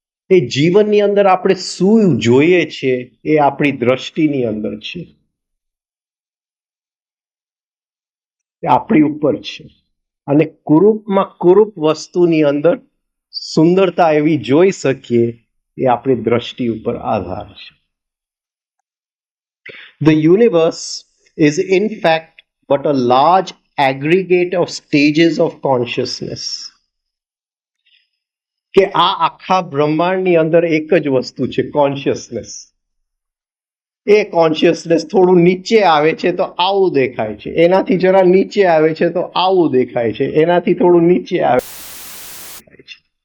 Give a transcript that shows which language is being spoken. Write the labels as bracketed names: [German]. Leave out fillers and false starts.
[Gujarati] એ જીવનની અંદર આપણે શું જોઈએ છે એ આપણી દ્રષ્ટિની અંદર છે, આપણી ઉપર છે. અને કુરૂપમાં કુરૂપ વસ્તુની અંદર સુંદરતા એવી જોઈ શકીએ એ આપણી દ્રષ્ટિ ઉપર આધાર છે. [English] The universe is in fact but a large aggregate of stages of consciousness. [Gujarati] કે આ આખા બ્રહ્માંડની અંદર એક જ વસ્તુ છે, કોન્શિયસનેસ. એ કોન્શિયસનેસ થોડું નીચે આવે છે તો આવું દેખાય છે, એનાથી જરા નીચે આવે છે તો આવું દેખાય છે, એનાથી થોડું નીચે આવે છે.